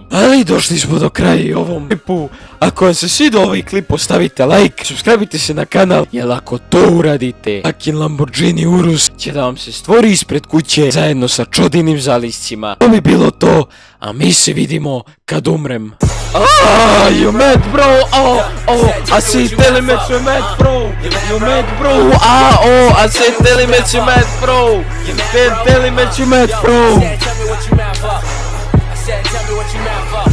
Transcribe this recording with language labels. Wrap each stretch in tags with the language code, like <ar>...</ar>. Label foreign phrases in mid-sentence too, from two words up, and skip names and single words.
<sr>Ali došli smo do kraja i ovom klipu. Ako vam se svidio ovaj klip, ostavite like, subscribeite se na kanal, jer ako to uradite, Akin Lamborghini Urus će da vam se stvori ispred kuće zajedno sa čodinim zaliscima. To bi bilo to, a mi se vidimo kad umrem.</sr> <en>You mad, bro? I see telling me you mad, bro. You mad, bro? I see telling me you mad, bro. Telling me you mad, bro. Tell me what you mad for. I said, tell me what you mad for.</en>